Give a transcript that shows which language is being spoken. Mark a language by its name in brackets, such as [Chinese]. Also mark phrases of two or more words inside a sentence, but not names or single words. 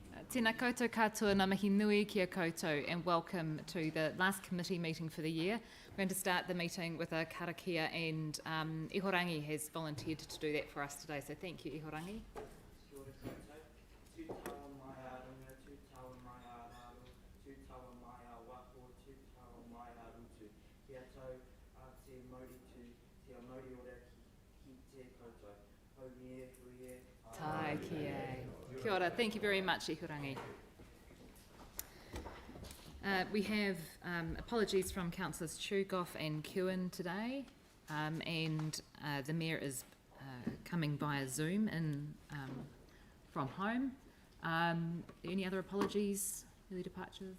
[Māori] Tēnā koutou katoa ngā mihi nui kia koutou, [English] and welcome to the last committee meeting for the year. We're going to start the meeting with a karakia, and Ihorangi has volunteered to do that for us today, so thank you, Ihorangi. [Māori] Tai kia. Kia ora. [English] Thank you very much, Ihorangi. We have apologies from Councillors Chugoff and Kewen today, and the Mayor is coming via Zoom in from home. Any other apologies, early departures?